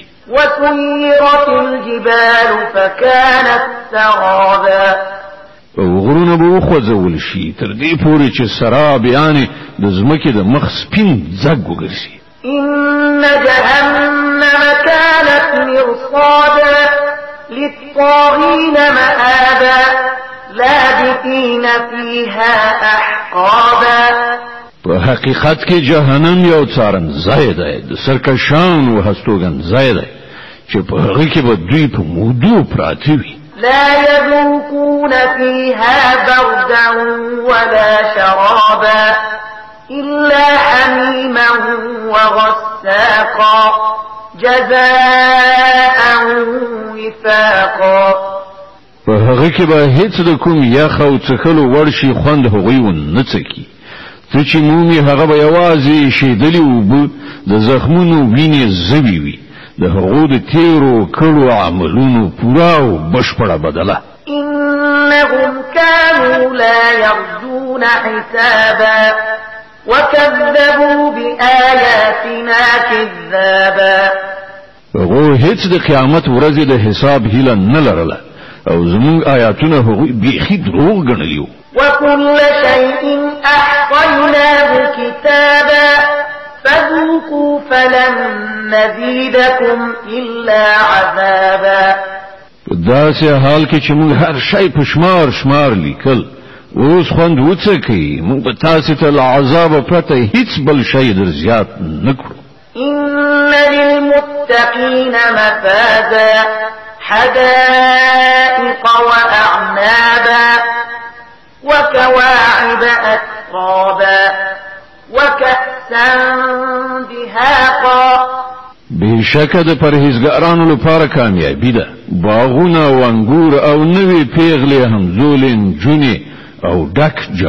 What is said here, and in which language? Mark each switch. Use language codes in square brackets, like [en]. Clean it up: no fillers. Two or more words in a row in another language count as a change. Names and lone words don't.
[ar] وسيرت الجبال فكانت سرابا. [ps] او غرونه به وخوځول شي تر دې پورې چې سراب یعنی د ځمکې د مخ سپین ځګ وګرځي. [ar] إن جهنم كانت مرصادا للطاغين مآبا لابثين فيها أحقابا. [ps] په حقیقت کې جهنم یو څارنځای دی د سرکشان او هستوګنځای دی چې په هغه کې به دوی په مودو پراته وي. [ar] لا يذوقون فيها بردا ولا شرابا إلا حميما وغساقا جزاء وفاقا. [ps] په هغه کې به هیڅ د کوم یخ او څښلو وړ شي خوند هغوی ونه څکي څه چې مومي هغه به یوازې شیدلې اوبه د زخمونو وینې زوی وي د هغو د تیرو کړو عملونو پورا او بشپړه بدله. [ar] إنهم كانوا لا يرجون حسابا وكذبوا بآياتنا كذابا. [ps] هغو هیڅ د قیامت ورځې د حساب هیله نه لرله او زموږ آیاتونه هغوی بیخي دروغ ګڼلي وو. [ar] وكل شيء أحصيناه كتابا فذوقوا فلن نزيدكم إلا عذابا. [ps] داسې حال کې چې موږ هر شی په شمار لیکل اوس خوند وڅکئ موږ به تاسې ته له عذابه پرته هیڅ بل شی در زیات نه کړو. [ar] إن للمتقين مفازا حدائق وأعنابا وكواعب أترابا وكأسا دهاقا. [ps] بشکه د پرهیزګارانو لپاره کامیابی ده باغونه او انګور او نوې پیغلې همزولې نجونې او ډک جام